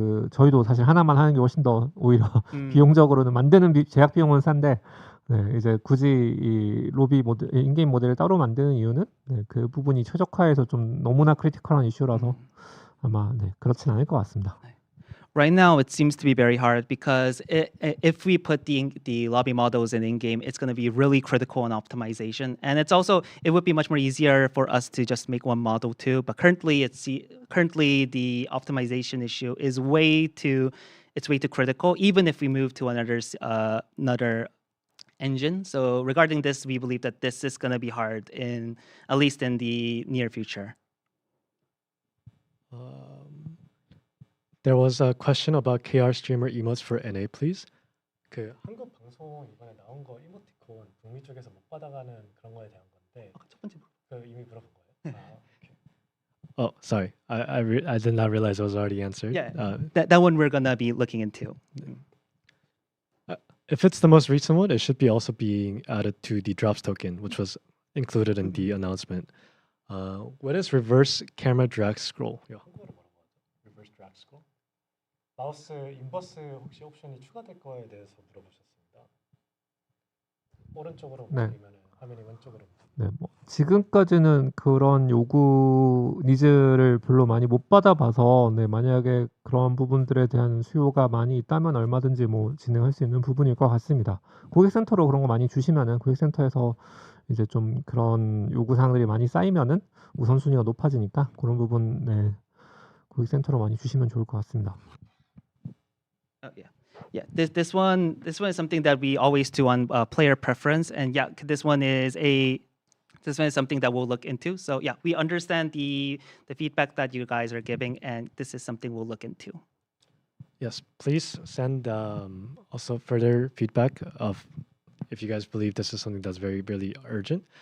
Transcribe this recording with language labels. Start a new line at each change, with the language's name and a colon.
Korean: 저희도 사실 하나만 하는 게 훨씬 더 오히려 비용적으로는 만드는 제작 비용은 싼데, 네, 이제 굳이 이 로비 모델 인게임 모델을 따로 만드는 이유는 네, 그 부분이 최적화해서 좀 너무나 크리티컬한 이슈라서 아마 네, 그렇진 않을 것 같습니다.
English: Right now, it seems to be very hard because if we put the lobby models in in-game, it's going to be really critical on optimization, and it would be much more easier for us to just make one model too. But currently, the optimization issue is way too critical. Even if we move to another engine. So regarding this, we believe that this is going to be hard at least in the near future. There was a question about KR streamer emotes for NA, please.
Korean: 그 한국 방송 이번에 나온 거 이모티콘 북미 쪽에서 못 받아가는 그런 거에 대한 건데 첫 번째 그 이미 물어본 거예요? 오케이.
English: Oh, sorry. I did not realize it was already answered. Yeah, that one we're gonna be looking into. If it's the most recent one, it should be also being added to the drops token, which was included in the announcement. What is reverse camera drag scroll?
Korean: 이거 한국어로 뭐라고 하죠?
English: Reverse drag scroll?
Korean: 마우스 인버스 혹시 옵션이 추가될 거에 대해서 물어보셨습니다. 오른쪽으로 아니면 화면이 왼쪽으로? 네, 뭐 지금까지는 그런 요구 니즈를 별로 많이 못 받아봐서 만약에 그런 부분들에 대한 수요가 많이 있다면 얼마든지 뭐 진행할 수 있는 부분일 것 같습니다. 고객센터로 그런 거 많이 주시면은 고객센터에서 이제 좀 그런 요구 사항들이 많이 쌓이면은 우선순위가 높아지니까 그런 부분 고객센터로 많이 주시면 좋을 것 같습니다.
English: Yeah. This one is something that we always do on player preference, and this one is something that we'll look into. So we understand the feedback that you guys are giving, and this is something we'll look into. Yes, please send also further feedback of if you guys believe this is something that's very, really urgent.